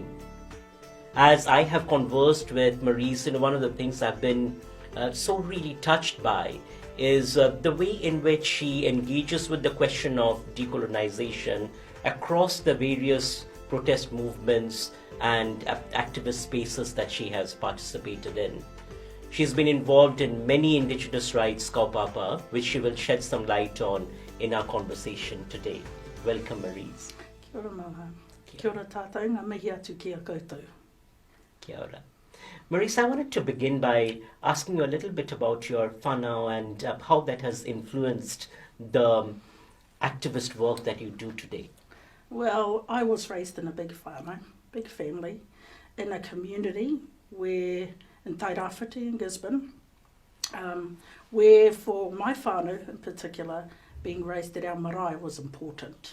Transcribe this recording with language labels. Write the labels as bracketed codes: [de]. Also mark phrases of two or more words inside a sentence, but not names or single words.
[en] As I have conversed with Marise, one of the things I've been so really touched by is the way in which she engages with the question of decolonization across the various protest movements and activist spaces that she has participated in. She's been involved in many Indigenous rights kaupapa, which she will shed some light on in our conversation today. Welcome, Marise. [mi] Kia ora, Mohan. Kia ora tātou, ngā mihi atu ki a koutou. Kia ora. [en] Marise, I wanted to begin by asking you a little bit about your whānau and how that has influenced the activist work that you do today. Well, I was raised in a big whānau, big family, in a community where, in Tairāwhiti in Gisborne, where for my whānau in particular, being raised at our marae was important.